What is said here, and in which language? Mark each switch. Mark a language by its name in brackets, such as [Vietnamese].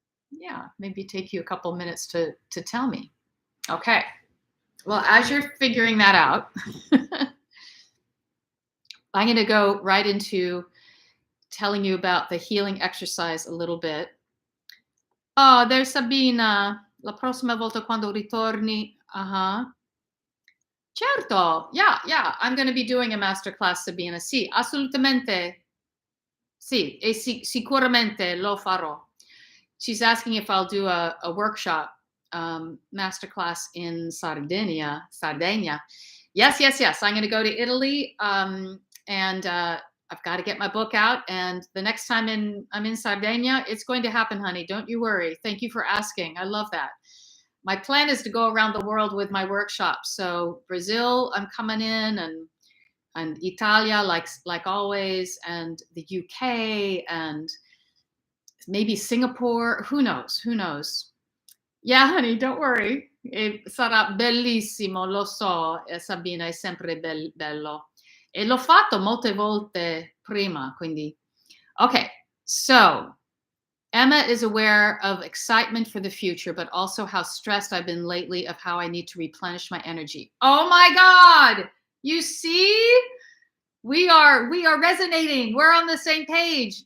[English] Yeah, maybe take you a couple minutes to tell me. Okay. Well, as you're figuring that out, I'm going to go right into telling you about the healing exercise a little bit. Oh, there's Sabina. [Italian] La prossima volta quando ritorni. Certo. Yeah. [English] I'm going to be doing a masterclass, Sabina. [Italian] Sì, assolutamente. Sì, e sicuramente lo farò. [English] She's asking if I'll do a workshop, masterclass in Sardinia. Yes. I'm going to go to Italy. And I've got to get my book out. And the next time I'm in Sardinia, it's going to happen, honey. Don't you worry. Thank you for asking. I love that. My plan is to go around the world with my workshops. So Brazil, I'm coming in, and Italia, like always, and the UK, and maybe Singapore. Who knows? Who knows? Yeah, honey, don't worry. [Italian] Sarà bellissimo, lo so, Sabina, è sempre bello. E l'ho fatto molte volte prima, quindi. [English] Okay, so Emma is aware of excitement for the future, but also how stressed I've been lately of how I need to replenish my energy. Oh my God! You see? We are resonating. We're on the same page.